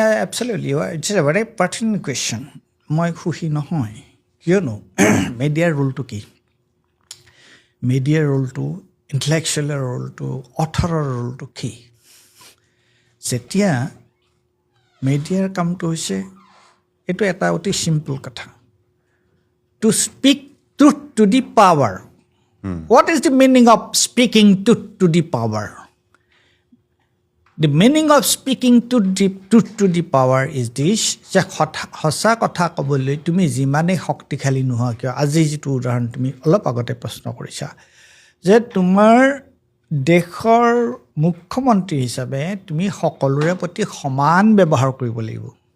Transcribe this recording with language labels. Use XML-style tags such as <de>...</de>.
<en>absolutely it's a very pertinent question</en> <as>মই সুখী নহয় কিয়নো মিডিয়াৰ ৰোলটো কি মিডিয়াৰ ৰোলটো ইণ্টেলেকচুৱেলৰ ৰোলটো অথৰৰ ৰোলটো কি যেতিয়া মিডিয়াৰ কামটো হৈছে এইটো এটা অতি চিম্পল কথা</as> <en>to speak truth to the power. What is the meaning of speaking truth to the power? The meaning of speaking truth to the power is this,</en> <as>যে সঁচা কথা ক'বলৈ তুমি যিমানেই শক্তিশালী নোহোৱা কিয়, আজি যিটো উদাহৰণ তুমি অলপ আগতে প্ৰশ্ন কৰিছা, যে তোমাৰ দেশৰ মুখ্যমন্ত্ৰী হিচাপে তুমি সকলোৰে প্ৰতি সমান ব্যৱহাৰ কৰিব লাগিব।</as>